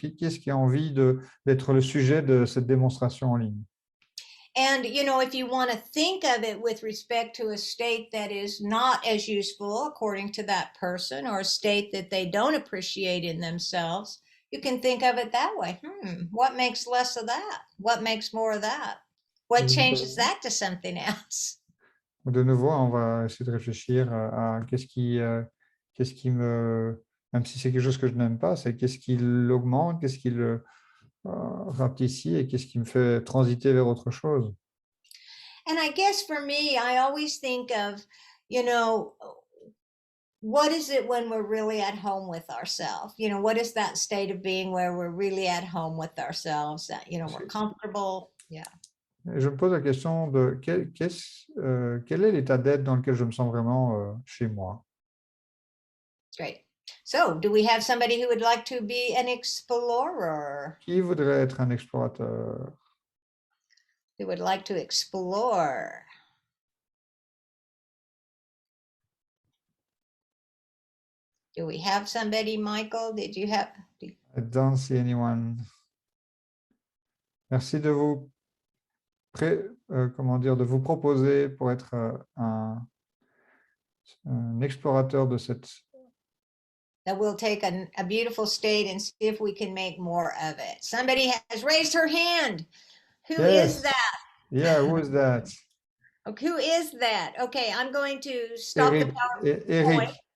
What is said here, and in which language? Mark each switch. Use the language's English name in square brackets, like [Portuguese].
[French] Qu'est-ce qui a envie d'être le sujet de cette démonstration en ligne? [English] And, if you want to think of it with respect to a state that is not as useful according to that person, or a state that they don't appreciate in themselves, you can think of it that way. What makes less of that? What makes more of that? What changes that to something else? [French] De nouveau, on va essayer de réfléchir à qu'est-ce qui me, même si c'est quelque chose que je n'aime pas, c'est qu'est-ce qui l'augmente, qu'est-ce qui le rapetit et qu'est-ce qui me fait transiter vers autre chose. [English] And I guess for me, I always think of, what is it when we're really at home with ourselves? What is that state of being where we're really at home with ourselves, that, we're comfortable? Yeah. [French] Et je me pose la question de quel est l'état d'être dans lequel je me sens vraiment chez moi. [English] Great. So, do we have somebody who would like to be an explorer? [French] Qui voudrait être un explorateur? [English] Who would like to explore? Do we have somebody, Michael? Did you have? I don't see anyone. [French] Merci de vous de vous proposer pour être un explorateur de cette. [English] That we'll take a beautiful state and see if we can make more of it. Somebody has raised her hand. Who is that? Yeah, who is that? Okay, who is that? Okay, I'm going to stop the PowerPoint.